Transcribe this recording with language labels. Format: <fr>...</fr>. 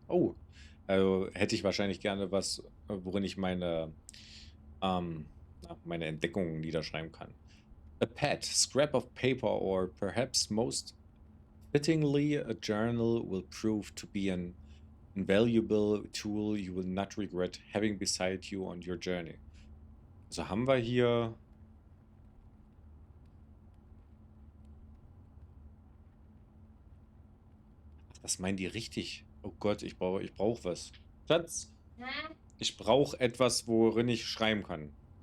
<de>Oh, also hätte ich wahrscheinlich gerne was, worin ich meine Entdeckungen niederschreiben kann.</de> <en>A pad, scrap of paper, or perhaps most fittingly, a journal will prove to be an invaluable tool you will not regret having beside you on your journey.</en> <de>Also haben wir hier das meinen die richtig. Oh Gott, ich brauch was. Schatz, ich brauche etwas, worin ich schreiben kann.</de>